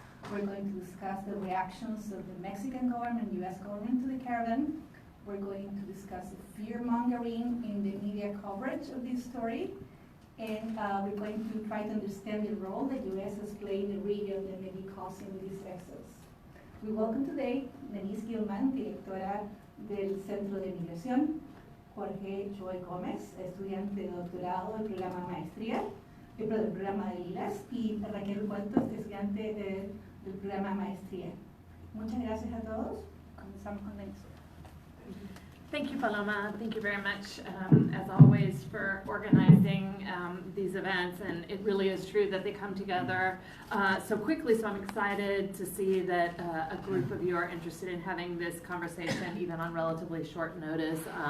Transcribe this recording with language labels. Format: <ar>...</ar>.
<en>We're going to discuss the reactions of the Mexican government, US government to the caravan. We're going to discuss the fear-mongering in the media coverage of this story. And we're going to try to understand the role the US has played in the region that may be causing this exodus. We welcome today</en> <es>Denise Gilman, directora del Centro de Migración, Jorge Joy Gómez, estudiante de doctorado del programa maestría, del programa de LILAS, y Raquel Cuentos, estudiante del programa maestría. Muchas gracias a todos. Comenzamos con Denise.</es> <en>Thank you, Paloma. Thank you very much, as always, for organizing these events. And it really is true that they come together so quickly, so I'm excited to see that a group of you are interested in having this conversation, even on relatively short notice.</en>